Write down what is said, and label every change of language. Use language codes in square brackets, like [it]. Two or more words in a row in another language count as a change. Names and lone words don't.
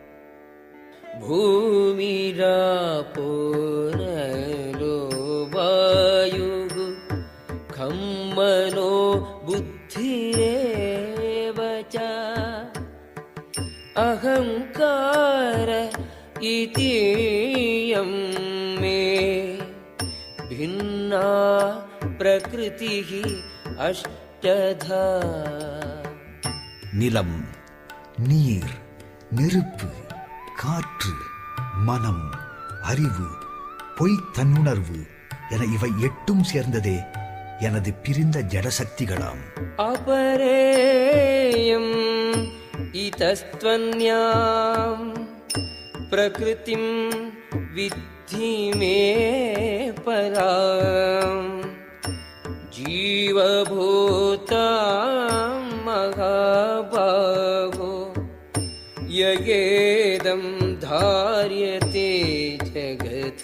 [sa] भूमिरापो नलो वायुः कम्मनो बुद्धिरेव च अहङ्कार इतीयं मे भिन्ना प्रकृतिः अष्टधा. [ta] நிலம், நீர், நெருப்பு, காற்று, மனம், அறிவு, பொய் தன்னுணர்வு என இவை எட்டும் சேர்ந்ததே எனது பிரிந்த ஜடசக்திகளாம். [sa] अपरेयम् इतस्त्वन्याम् प्रकृतिम् विद्धि पराम् जीवभूताम् महाबाहो ययेदम् धार्यते जगत्.